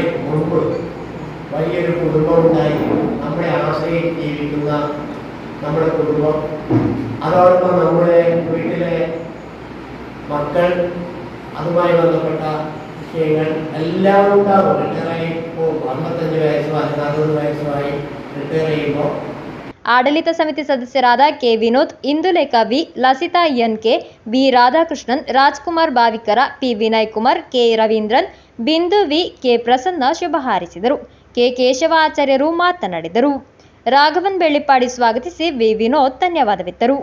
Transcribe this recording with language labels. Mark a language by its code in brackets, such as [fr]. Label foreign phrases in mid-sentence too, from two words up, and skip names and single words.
[ml] മുമ്പ് വലിയൊരു കുടുംബം ഉണ്ടായി, നമ്മളെ ആശ്രയിച്ച് ജീവിക്കുന്ന നമ്മുടെ കുടുംബം, അതോടൊപ്പം നമ്മുടെ വീട്ടിലെ മക്കൾ, അതുമായി ബന്ധപ്പെട്ട വിഷയങ്ങൾ എല്ലാം ഉണ്ടാകും. റിട്ടയറായി ഇപ്പോൾ 55 വയസ്സോ 60 വയസ്സോ ആയി റിട്ടയർ ചെയ്യുമ്പോൾ [kn] ಆಡಳಿತ ಸಮಿತಿ ಸದಸ್ಯರಾದ ಕೆ ವಿನೋದ್, ಇಂದುಲೇಖ ವಿ, ಲಸಿತಾ ಎನ್ ಕೆ, ಬಿ ರಾಧಾಕೃಷ್ಣನ್, ರಾಜ್ಕುಮಾರ್ ಬಾವಿಕರ, ಪಿ ವಿನಯ್ ಕುಮಾರ್, ಕೆ ರವೀಂದ್ರನ್, ಬಿಂದು ವಿ, ಕೆ ಪ್ರಸನ್ನ ಶುಭ ಹಾರೈಸಿದರು. ಕೆ ಕೇಶವ ಆಚಾರ್ಯರು ಮಾತನಾಡಿದರು. ರಾಘವನ್ ಬೆಳ್ಳಿಪ್ಪಾಡಿ ಸ್ವಾಗತಿಸಿ ವಿ ವಿನೋದ್ ಧನ್ಯವಾದವಿತ್ತರು.